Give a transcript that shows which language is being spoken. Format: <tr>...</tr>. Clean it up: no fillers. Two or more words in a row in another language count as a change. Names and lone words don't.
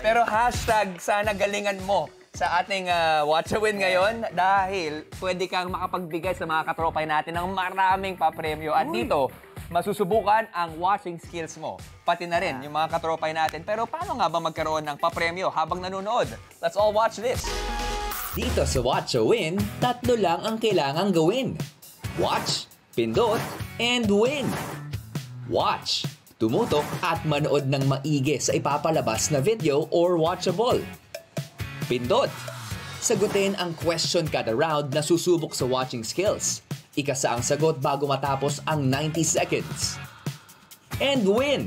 <tl>Pero hashtag sana galingan mo sa ating Watch a Win ngayon dahil pwede kang makapagbigay sa mga katropay natin ng maraming papremyo. At dito, masusubukan ang</tl> <en>watching skills</en> <tl>mo. Pati na rin yung mga katropay natin. Pero paano nga ba magkaroon ng papremyo habang nanonood?</tl> <en>Let's all watch this.</en> <tl>Dito sa Watch o Win, 3 lang ang kailangang gawin.</tl> <en>Watch, pindot, and win. Watch,</en> <tl>tumutok at manood ng maigi sa ipapalabas na video or watchable. Pindot, sagutin ang question kada round na susubok sa</tl> <en>watching skills.</en> <tl>Ikasa ang sagot bago matapos ang 90 seconds.</tl> <en>And win!</en>